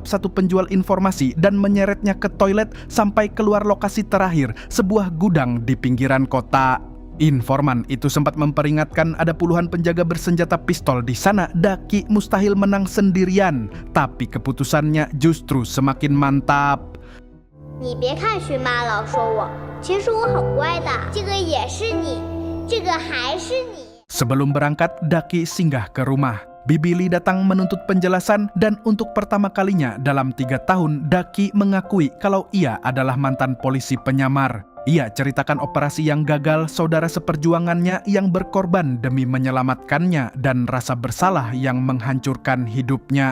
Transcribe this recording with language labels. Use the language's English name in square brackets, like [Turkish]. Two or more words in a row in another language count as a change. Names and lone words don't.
[Indonesian] satu penjual informasi dan menyeretnya ke toilet sampai keluar lokasi terakhir, sebuah gudang di pinggiran kota. Informan itu sempat memperingatkan ada puluhan penjaga bersenjata pistol di sana. Daki mustahil menang sendirian, tapi keputusannya justru semakin mantap. [Chinese] 你别看荨麻老说我，其实我很乖的。这个也是你，这个还是你。 [Indonesian] Sebelum berangkat, Daki singgah ke rumah. Bibili datang menuntut penjelasan dan untuk pertama kalinya dalam 3 tahun, Daki mengakui kalau ia adalah mantan polisi penyamar. Ia ceritakan operasi yang gagal, saudara seperjuangannya yang berkorban demi menyelamatkannya, dan rasa bersalah yang menghancurkan hidupnya.